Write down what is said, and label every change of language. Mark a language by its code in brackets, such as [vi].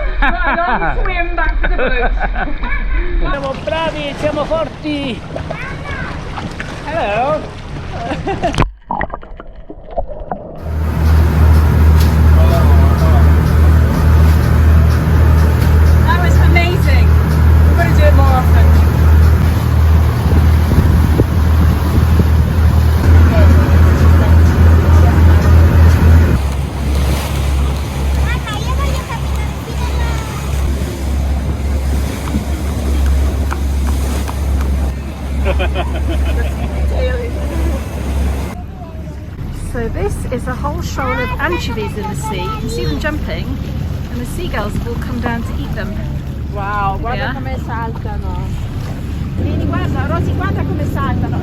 [en] Right, I'll swim back to the boat. [it] Siamo bravi, siamo forti. [en] Hello. That was amazing. We're going to do it more often. [it] Mamma, io voglio camminare fino [en] So this is a whole shoal of anchovies in the sea. You can see them jumping and the seagulls have all come down to eat them. [it] Wow, guarda [en] Yeah. [it] come saltano. Vieni, guarda, Rosy, guarda come saltano.